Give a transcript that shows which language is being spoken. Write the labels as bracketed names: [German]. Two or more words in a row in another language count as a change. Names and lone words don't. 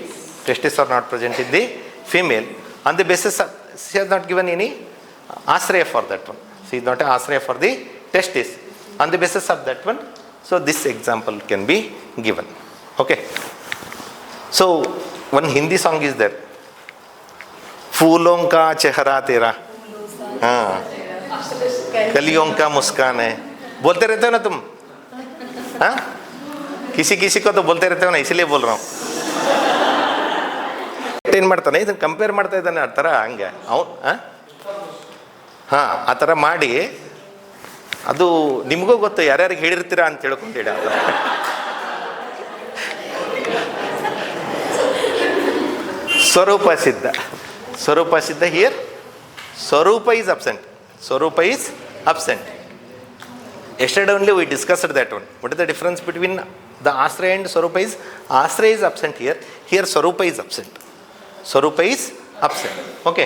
[English] Testes are not present in the female. On the basis of, she has not given any Asraya for that one. She is not an Asraya for the testis. On the basis of that one, so this example can be given. Okay. So one Hindi song is there. [Hindi] फूलों का चेहरा तेरा, कलियों का मुस्कान है. बोलते रहते हो ना तुम? हाँ? किसी किसी को तो बोलते रहते हो ना, इसलिए बोल रहा हूँ. [Kannada] ಏನು ಮಾಡ್ತಾನೆ ಇದನ್ನು ಕಂಪೇರ್ ಮಾಡ್ತಾ ಇದ್ದಾನೆ ಆ ಥರ ಹಂಗೆ ಅವನು ಆ ಥರ ಮಾಡಿ ಅದು ನಿಮಗೂ ಗೊತ್ತು ಯಾರ್ಯಾರಿಗೆ ಹೇಳಿರ್ತೀರಾ ಅಂತ ತಿಳ್ಕೊಂಡೇಳಿ ಆ ಥರ. ಸ್ವರೂಪ ಸಿದ್ಧ. [English] Swarupa Siddha here, Swarupa is absent. Swarupa is absent. Yesterday only we discussed that one. What is the difference between the Asraya and Swarupa is? Asraya is absent here. Here Swarupa is absent. Swarupa is absent. Okay.